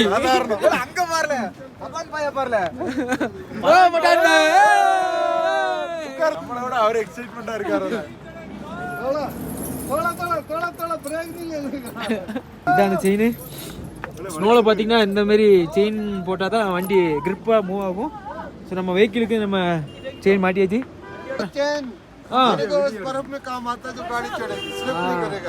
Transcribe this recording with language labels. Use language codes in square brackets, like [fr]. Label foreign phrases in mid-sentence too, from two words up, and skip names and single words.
[ta] அங்க பாருல அதான் பாய பாருல நம்மளோட அவர் எக்ஸைட்மெண்டா இருக்காரு. இதான செயின். ஸ்னோவில் பார்த்தீங்கன்னா இந்த மாதிரி செயின் போட்டால் தான் வண்டி கிரிப்பாக மூவ் ஆகும். ஸோ நம்ம வெஹிக்கிளுக்கு நம்ம செயின் மாட்டியாச்சு. [hi] इस बर्फ में काम आता है जो गाड़ी चढ़ेगी स्लिप नहीं करेगा.